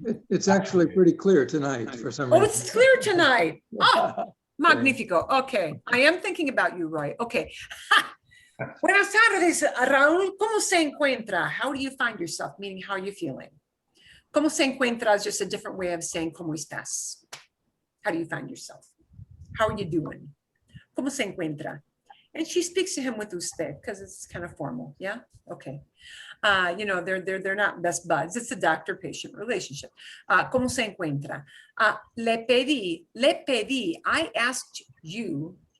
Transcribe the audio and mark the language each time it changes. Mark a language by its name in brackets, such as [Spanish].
[English] It's actually pretty clear tonight for some Oh, reason. it's clear tonight. Ah, magnifico. Okay, I am thinking about you, Roy. Okay. [Spanish] Buenas tardes, [English] Raúl. [Spanish] ¿Cómo se encuentra? [English] How do you find yourself? Meaning, how are you feeling? [Spanish] ¿Cómo se encuentra [English] is just a different way of saying [Spanish] ¿cómo estás? [English] How do you find yourself? How are you doing? [Spanish] ¿Cómo se encuentra? [English] And she speaks to him with usted because it's kind of formal. Yeah. Okay. You know, they're not best buds. It's a doctor-patient relationship. [Spanish] ¿Cómo se encuentra? Le pedí, [English] I asked you.